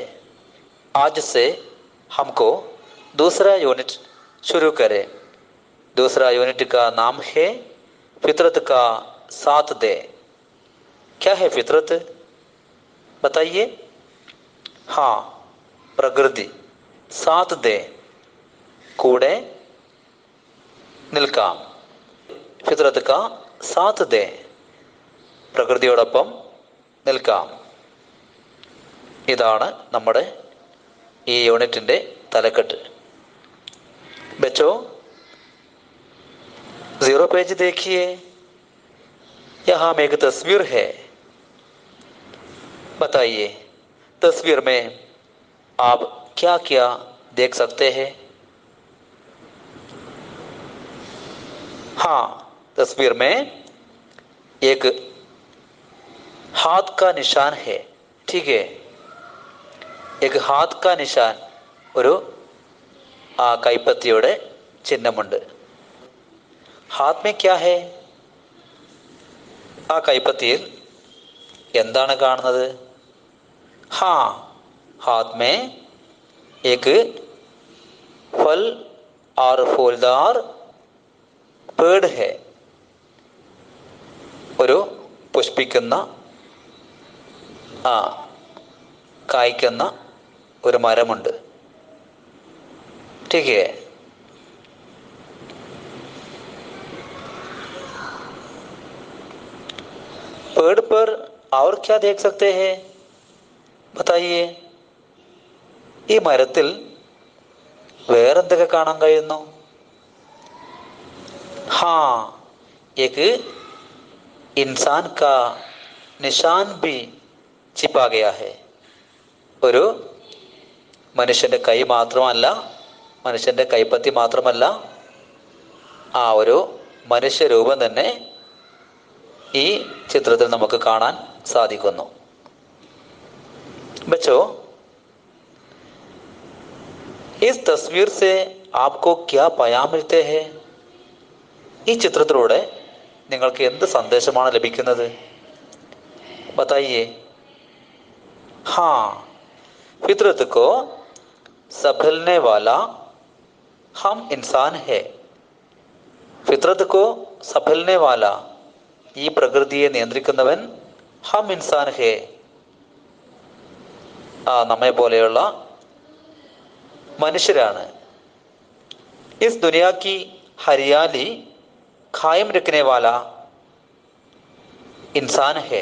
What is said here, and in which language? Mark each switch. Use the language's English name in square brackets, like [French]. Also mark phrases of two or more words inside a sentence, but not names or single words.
[Urdu] آج سے ہم کو دوسرا یونٹ شروع کریں. دوسرا یونٹ کا نام ہے فطرت کا ساتھ دے. کیا ہے فطرت، بتائیے? हाँ, پرکرتی ساتھ دے, [Malayalam] കൂടെ നിൽക്കാം. [Urdu] فطرت کا ساتھ دے, [Malayalam] പ്രകൃതിയോടൊപ്പം നിൽക്കാം. ഇതാണ് നമ്മുടെ ഈ യൂണിറ്റിൻ്റെ തലക്കെട്ട്. [Urdu] بچو، 0 پیج دیکھیے. یہاں میں ایک تصویر ہے. بتائیے، تصویر میں آپ کیا کیا دیکھ سکتے ہیں? ہاں، تصویر میں ایک ہاتھ کا نشان ہے. ٹھیک ہے، ایک ہاتھ کا نشان, [Malayalam] ഒരു കൈപ്പത്തിയുടെ ചിഹ്നമുണ്ട്. [Urdu] ہاتھ میں کیا ہے? [Malayalam] ആ കൈപ്പത്തിയിൽ എന്താണ് കാണുന്നത്? ഹാ, [Urdu] ہاتھ میں ایک پھل اور پھولدار پیڑ ہے. [Malayalam] ഒരു പുഷ്പിക്കുന്ന കായ്ക്കുന്ന ഒരു മരമുണ്ട്. [Urdu] ٹھیک ہے. پیڑ پر اور کیا دیکھ سکتے ہیں? بتائیے. [Malayalam] ഈ മരത്തിൽ വേറെന്തൊക്കെ കാണാൻ കഴിയുന്നു? ഹാ, [Urdu] ایک انسان کا نشان بھی چھپا گیا ہے. [Malayalam] ഒരു മനുഷ്യൻ്റെ കൈ മാത്രമല്ല, മനുഷ്യൻ്റെ കൈപ്പത്തി മാത്രമല്ല, ആ ഒരു മനുഷ്യരൂപം തന്നെ ഈ ചിത്രത്തിൽ നമുക്ക് കാണാൻ സാധിക്കുന്നു. [Urdu] بچو، اس تصویر سے آپ کو کیا پیام ملتے ہیں? [Malayalam] ഈ ചിത്രത്തിലൂടെ നിങ്ങൾക്ക് എന്ത് സന്ദേശമാണ് ലഭിക്കുന്നത്? [Urdu] بتائیے. ہاں، فطرت کو سنبھلنے والا ہم انسان ہے. فطرت کو سنبھلنے والا, [Malayalam] ഈ പ്രകൃതിയെ നിയന്ത്രിക്കുന്നവൻ [Urdu] ہم انسان ہے, [Malayalam] നമ്മെ പോലെയുള്ള മനുഷ്യരാണ്. [Urdu] اس دنیا کی ہریالی قائم رکھنے والا انسان ہے.